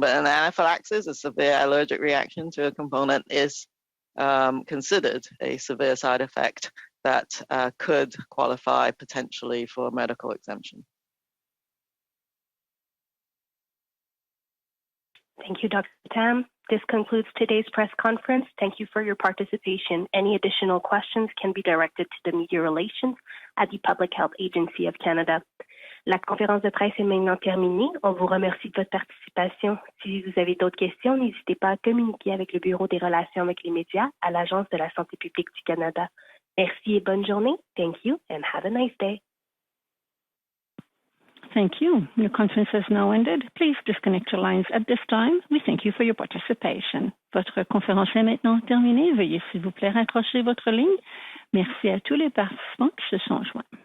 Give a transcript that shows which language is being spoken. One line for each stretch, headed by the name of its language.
English: But an anaphylaxis, a severe allergic reaction to a component, is considered a severe side effect that could qualify potentially for a medical exemption. Thank you, Dr. Tam. This concludes today's press conference. Thank you for your participation. Any additional questions can be directed to the Media Relations at the Public Health Agency of Canada.
French: La conférence de presse est maintenant terminée. On vous remercie de votre participation. Si vous avez d'autres questions, n'hésitez pas à communiquer avec le Bureau des relations avec les médias à l'Agence de la santé publique du Canada. Merci et bonne journée.
English: Thank you and have a nice day. Thank you. Your conference has now ended. Please disconnect your lines at this time. We thank you for your participation.
French: Votre conférence est maintenant terminée. Veuillez s'il vous plaît raccrocher votre ligne. Merci à tous les participants qui se sont joints.